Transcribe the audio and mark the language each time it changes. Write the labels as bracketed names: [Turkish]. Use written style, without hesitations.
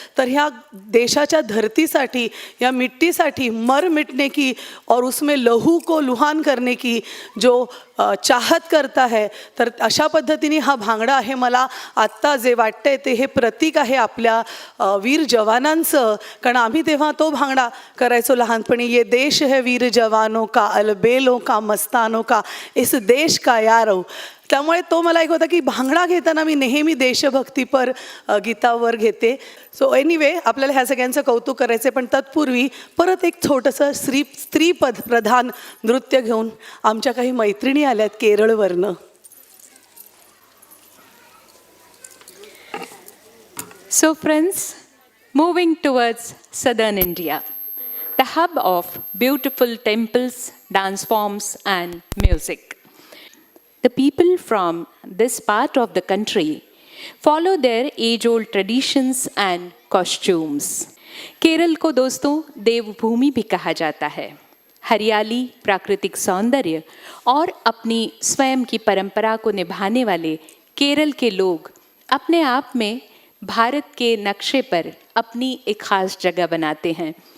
[Marathi] तर ह्या देशाच्या धरतीसाठी, या मिट्टीसाठी [Hindi] मर मिटने की और उसमें लहू को लुहान करने की जो चाहत करता है, [Marathi] तर अशा पद्धतीने हा भांगडा आहे. मला आत्ता जे वाटतंय ते हे प्रतीक आहे आपल्या वीर जवानांचं. कारण आम्ही तेव्हा तो भांगडा करायचो लहानपणी. [Hindi] ये देश है वीर जवानों का, अलबेलों का, मस्तानों का, इस देश का यारो. [Marathi] त्यामुळे तो मला एक होता की भांगडा घेताना मी नेहमी देशभक्तीपर गीतावर घेते. [English] so anyway, [Marathi] आपल्याला ह्या सगळ्यांचं कौतुक करायचं आहे. पण तत्पूर्वी परत एक छोटंसं स्त्रीपद प्रधान नृत्य घेऊन आमच्या काही मैत्रिणी आल्यात केरळवरनं. [English] So friends, moving towards southern India, the hub of beautiful temples, dance forms and music. The people from this part of the country follow their age-old traditions and costumes. [Hindi] Kerala को दोस्तों देवभूमि भी कहा जाता है. हरियाली, प्राकृतिक सौंदर्य और अपनी स्वयं की परंपरा को निभाने वाले केरल के लोग अपने आप में भारत के नक्शे पर अपनी एक खास जगह बनाते हैं.